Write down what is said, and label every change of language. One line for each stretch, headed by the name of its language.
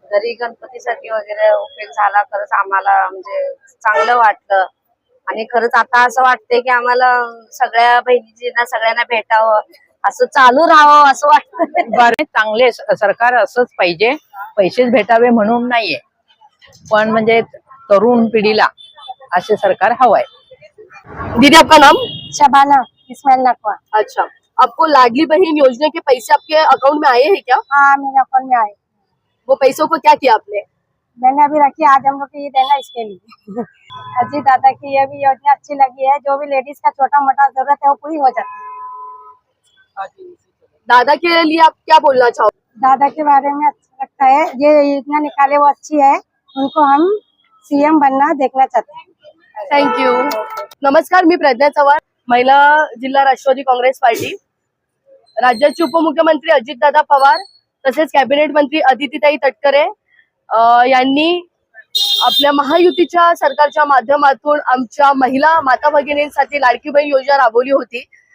Marathi: घरी गणपतीसाठी वगैरे उपयोग झाला. खरंच आम्हाला म्हणजे चांगलं वाटलं आणि खरंच आता असं वाटतंय की आम्हाला सगळ्या बहिणींना सगळ्यांना भेटावं, असं चालू राहावं असं वाटतं. बरं, चांगले सरकार असंच पाहिजे, पैसेच भेटावे म्हणून नाहीये, पण म्हणजे तरुण पिढीला असे सरकार हवंय.
Hindi: दीदी आपका नाम? शबाना इस्माइल नकवा. अच्छा, आपको लाडली बहन योजना के पैसे आपके अकाउंट में आए हैं क्या? हाँ मेरे अकाउंट में आए. वो पैसों को क्या किया आपने? मैंने अभी रखी, आज हम लोग को ये देना इसके लिए. अजीत दादा की ये भी योजना अच्छी लगी है. जो भी लेडीज का छोटा मोटा जरूरत है वो पूरी हो जाती है. दादा के लिए आप क्या बोलना चाहोगे? दादा के बारे में अच्छा लगता है, ये योजना निकाले वो अच्छी है. उनको हम सीएम बनना देखना चाहते हैं.
English: Thank you.
Marathi: नमस्कार, मी प्रज्ञा चव्हाण, महिला जिल्हा राष्ट्रवादी काँग्रेस पार्टी. राज्याचे उपमुख्यमंत्री अजितदादा पवार तसेच कॅबिनेट मंत्री अदितीताई तटकरे यांनी आपल्या महायुतीच्या सरकारच्या माध्यमातून आमच्या महिला माता भगिनींसाठी लाडकी बहीण योजना राबवली होती.